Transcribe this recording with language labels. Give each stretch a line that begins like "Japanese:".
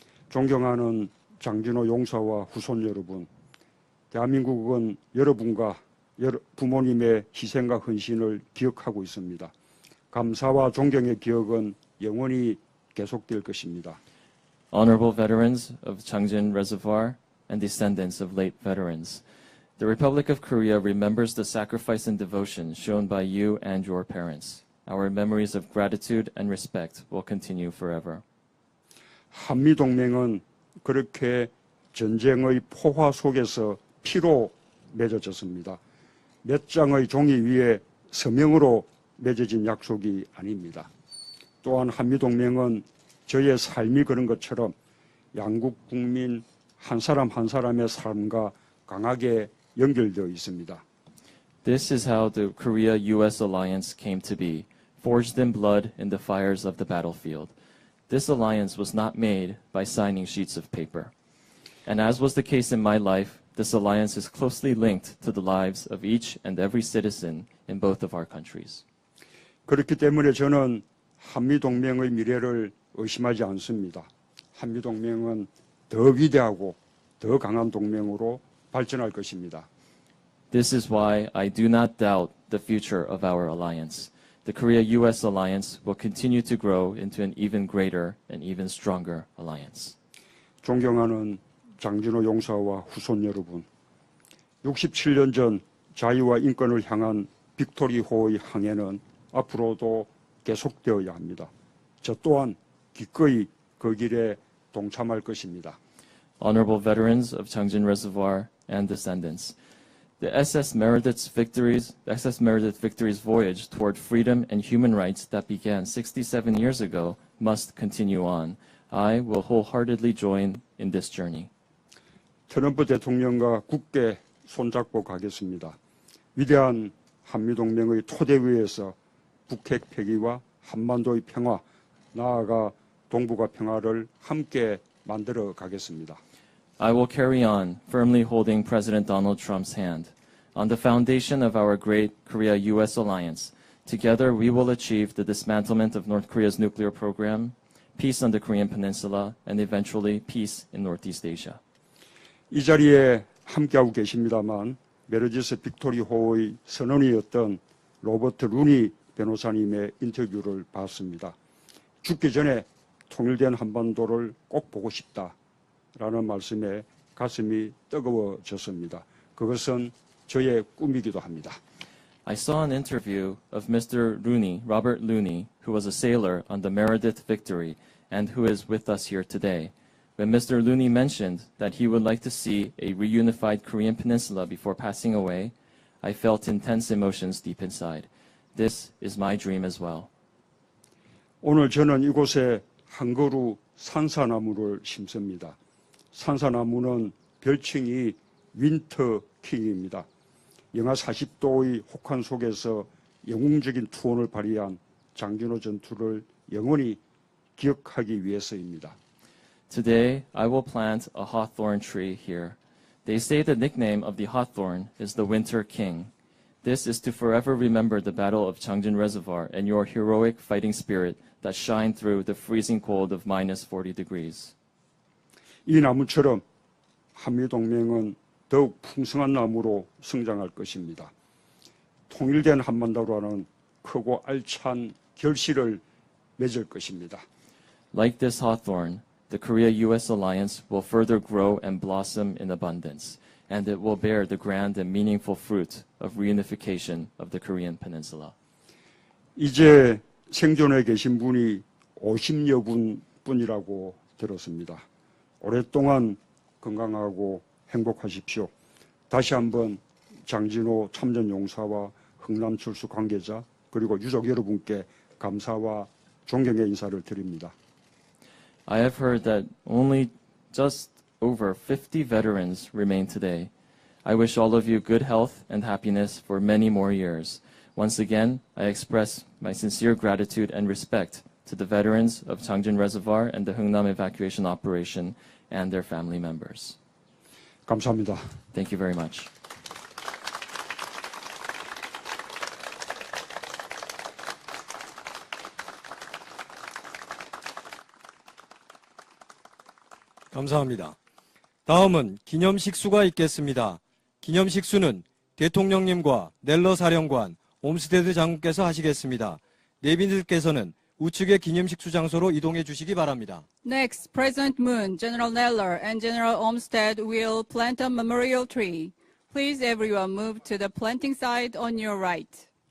Korean: 존경하는 장진호 용사와 후손 여러분, 대한민국은 여러분과 부모님의 희생과 헌신을 기억하고 있습니다. 감사와 존경의 기억은 영원히 계속될 것입니다.
English: Honorable veterans of Changjin Reservoir and descendants of late veterans, the Republic of Korea remembers the sacrifice and devotion shown by you and your parents. Our memories of gratitude and respect will continue forever.
Korean: 한미동맹은 그렇게 전쟁의 포화 속에서 피로 맺어졌습니다. 몇 장의 종이 위에 서명으로 맺어진 약속이 아닙니다. 또한 한미동맹은 저의 삶이 그런 것처럼 양국 국민 한 사람 한 사람의 삶과 강하게 연결되어 있습니다.
English: This is how the Korea-U.S. alliance came to be, forged in blood in the fires of the battlefield. This alliance was not made by signing sheets of paper. And as was the case in my life, this alliance is closely linked to the lives of each and every citizen in both of our countries.
Korean: 그렇기 때문에 저는 한미동맹의 미래를 의심하지 않습니다. 한미동맹은 더 위대하고 더 강한 동맹으로 발전할 것입니다.
English: This is why I do not doubt the future of our alliance. The Korea-U.S. alliance will continue to grow into an even greater and even stronger alliance.
Korean: 존경하는 장진호 용사와 후손 여러분, 67년 전 자유와 인권을 향한 빅토리호의 항해는 앞으로도 계속되어야 합니다. 저 또한 기꺼이 그 길에 동참할 것입니다.
English: Honorable veterans of Changjin Reservoir and descendants, the SS Meredith's victory's voyage toward freedom and human rights that began 67 years ago must continue on. I will wholeheartedly join in this journey.
Korean: 트럼프 대통령과 굳게 손잡고 가겠습니다. 위대한 한미동맹의 토대 위에서 북핵 폐기와 한반도의 평화, 나아가 동북아 평화를 함께 만들어 가겠습니다.
English: I will carry on, firmly holding President Donald Trump's hand. On the foundation of our great Korea-U.S. alliance, together we will achieve the dismantlement of North Korea's nuclear program, peace on the Korean Peninsula, and eventually peace in Northeast Asia.
Korean: 이 자리에 함께하고 계십니다만 메르지스 빅토리호의 선언이었던 로버트 루니 변호사님의 인터뷰를 봤습니다. 죽기 전에 통일된 한반도를 꼭 보고 싶다라는 말씀에 가슴이 뜨거워졌습니다. 그것은 저의 꿈이기도 합니다.
English: I saw an interview of Mr. Looney, Robert Looney, who was a sailor on the Meredith Victory and who is with us here today. When Mr. Looney mentioned that he would like to see a reunified Korean peninsula before passing away, I felt intense emotions deep inside. This is my dream as well.
Korean: 오늘 저는 이곳에 한 그루 산사나무를 심습니다. 산사나무는 별칭이 윈터 킹입니다. 영하 40도의 혹한 속에서 영웅적인 투혼을 발휘한 장진호 전투를 영원히 기억하기 위해서입니다.
English: Today, I will plant a hawthorn tree here. They say the nickname of the hawthorn is the Winter King. This is to forever remember the Battle of Changjin Reservoir and your heroic fighting spirit that shined through the freezing cold of minus 40 degrees.
Korean: 이 나무처럼 한미동맹은 더욱 풍성한 나무로 성장할 것입니다. 통일된 한반도라는 크고 알찬 결실을 맺을 것입니다.
English: Like this hawthorn, the Korea-U.S. alliance will further grow and blossom in abundance, and it will bear the grand and meaningful fruit of reunification of the Korean peninsula.
Korean: 이제 생존해 계신 분이 50여 분뿐이라고 들었습니다. 오랫동안 건강하고 행복하십시오. 다시 한번 장진호 참전용사와 흥남철수 관계자 그리고 유족 여러분께 감사와 존경의 인사를 드립니다.
English: I have heard that only just over 50 veterans remain today. I wish all of you good health and happiness for many more years. Once again, I express my sincere gratitude and respect to the veterans of Changjin Reservoir and the Hungnam Evacuation Operation and their family members.
Korean: 감사합니다.
English: Thank you very much.
Korean: 감사합니다. 다음은 기념식수가 있겠습니다. 기념식수는 대통령님과 넬러 사령관, 옴스테드 장군께서 하시겠습니다. 내빈들께서는 우측의 기념식수 장소로 이동해 주시기 바랍니다.
English: Next, President Moon, General Neller, and General Olmsted will plant a memorial tree. Please everyone move to the planting side on your right.